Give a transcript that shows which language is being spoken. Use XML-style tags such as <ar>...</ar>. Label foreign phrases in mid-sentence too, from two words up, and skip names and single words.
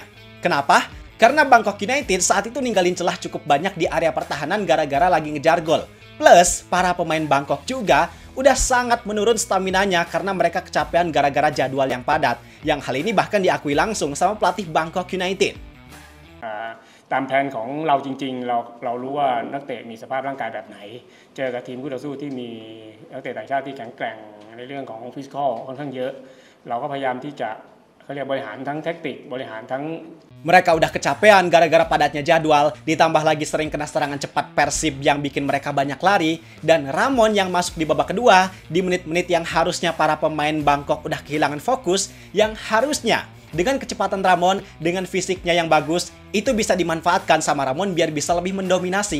<id>Kenapa? Karena Bangkok United saat itu ninggalin celah cukup banyak di area pertahanan gara-gara lagi ngejar gol. Plus, para pemain Bangkok juga udah sangat menurun staminanya karena mereka kecapean gara-gara jadwal yang padat. Yang hal ini bahkan diakui langsung sama pelatih Bangkok United.</id> <th>ตามแผนของเราจริงๆเรารู้ว่านักเตะมีสภาพร่างกายแบบไหนเจอกับทีมคู่ต่อสู้ที่มีนักเตะต่างชาติที่แข็งแกร่งในเรื่องของฟิสิกอลค่อนข้างเยอะเราก็พยายามที่จะเขาเรียกบริหารทั้งแท็กติกบริหารทั้ง</th> <id>Mereka udah kecapean gara-gara padatnya jadwal, ditambah lagi sering kena serangan cepat Persib yang bikin mereka banyak lari, dan Ramon yang masuk di babak kedua di menit-menit yang harusnya para pemain Bangkok udah kehilangan fokus, yang harusnya dengan kecepatan Ramon, dengan fisiknya yang bagus, itu bisa dimanfaatkan sama Ramon biar bisa lebih mendominasi.</id>